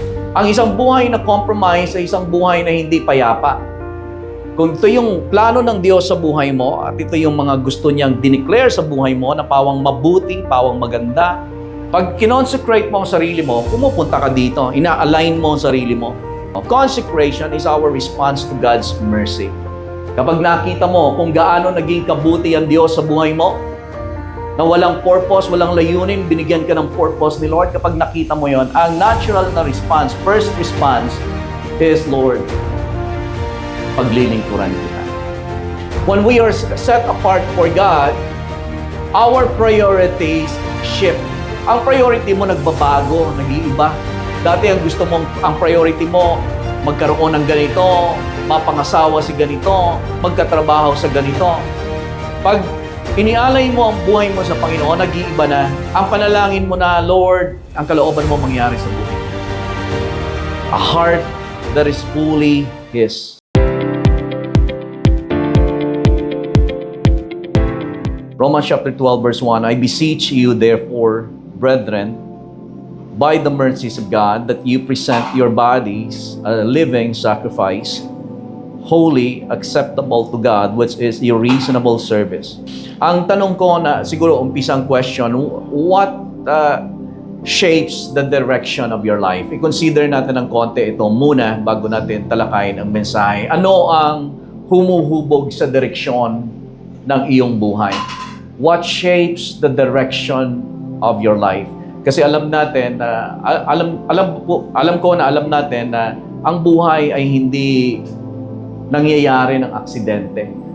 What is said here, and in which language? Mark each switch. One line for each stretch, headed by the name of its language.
Filipino: Ang isang buhay na compromise ay isang buhay na hindi payapa. Kung ito yung plano ng Diyos sa buhay mo at ito yung mga gusto niyang dineclare sa buhay mo na pawang mabuting, pawang maganda, pag kinonsecrate mo ang sarili mo, pumupunta ka dito, ina-align mo ang sarili mo.
English: Consecration is our response to God's mercy.
Filipino: Kapag nakita mo kung gaano naging kabuti ang Diyos sa buhay mo, na walang purpose, walang layunin, binigyan ka ng purpose ni Lord, kapag nakita mo yon, ang natural na response,
English: first response is,
Filipino: Lord, paglilingkuran kita.
English: When we are set apart for God, our priorities shift.
Filipino: Ang priority mo nagbabago, nag-iiba. Dati ang gusto mong, ang priority mo, magkaroon ng ganito, mapangasawa si ganito, magkatrabaho sa ganito. Pag inialay mo ang buhay mo sa Panginoon, nag-iiba na. Ang panalangin mo na, Lord, ang kalooban mo mangyari sa buhay.
English: A heart that is fully His. Romans chapter 12 verse 1, I beseech you therefore, brethren, by the mercies of God, that you present your bodies a living sacrifice, holy, acceptable to God, which is your reasonable service.
Filipino: Ang tanong ko na siguro umpisang
English: question, what shapes the direction of your life?
Filipino: I-consider natin ng konti ito muna bago natin talakayin ang mensahe. Ano ang humuhubog sa direksyon ng iyong buhay?
English: What shapes the direction of your life?
Filipino: Kasi alam natin na alam ko na alam natin na ang buhay ay hindi nangyayari ng aksidente.